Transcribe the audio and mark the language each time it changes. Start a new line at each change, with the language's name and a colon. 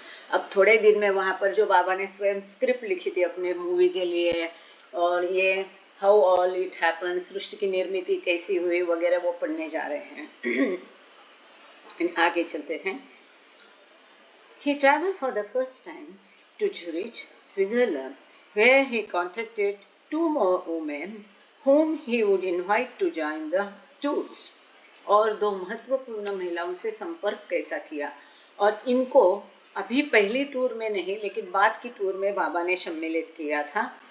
Hindi: अब थोड़े दिन में वहां पर जो बाबा ने स्वयं स्क्रिप्ट लिखी थी अपने मूवी के लिए, और ये
English: how all it happen,
Hindi: सृष्टि की निर्मिति कैसी हुई वगैरह, वो पढ़ने जा रहे हैं। आगे चलते हैं।
English: He traveled for the first time to Zurich, Switzerland, where he contacted 2 more women whom he would invite to join the tours.
Hindi: और 2 महत्वपूर्ण महिलाओं से संपर्क कैसा किया, और इनको अभी पहली टूर में नहीं लेकिन बाद की टूर में बाबा ने सम्मिलित किया था।